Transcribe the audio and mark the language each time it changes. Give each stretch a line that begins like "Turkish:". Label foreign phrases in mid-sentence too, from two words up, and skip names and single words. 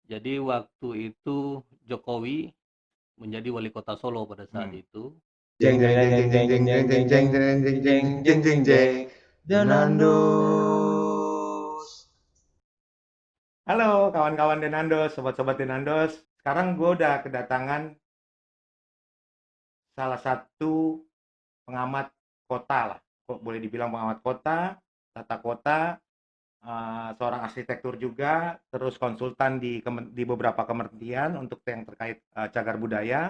Indonesian: Jadi waktu itu Jokowi menjadi wali kota Solo pada saat Hmm. itu. Jeng jeng jeng jeng jeng jeng jeng jeng jeng jeng jeng jeng jeng jeng jeng. Denandos. Halo kawan-kawan Denandos, sobat-sobat Denandos. Sekarang gue udah kedatangan salah satu pengamat kota lah. Kok boleh dibilang pengamat kota, tata kota, seorang arsitektur juga, terus konsultan di beberapa kementerian untuk yang terkait cagar budaya.